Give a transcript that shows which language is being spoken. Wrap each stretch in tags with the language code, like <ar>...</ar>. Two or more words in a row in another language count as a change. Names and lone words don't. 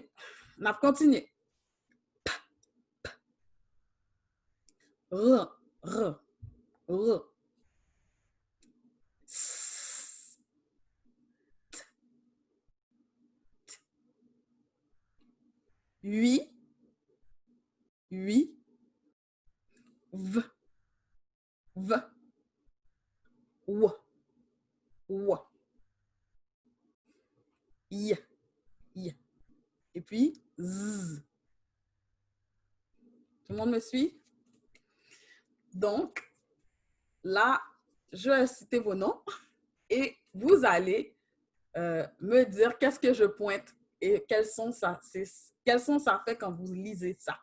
<fr>On a continué. R, r, r. Oui, oui, v, v, w, w, y, y. Et puis, z. Tout le monde me suit? Donc, là, je vais citer vos noms et vous allez me dire qu'est-ce que je pointe et quels sont ça fait quand vous lisez ça.</fr>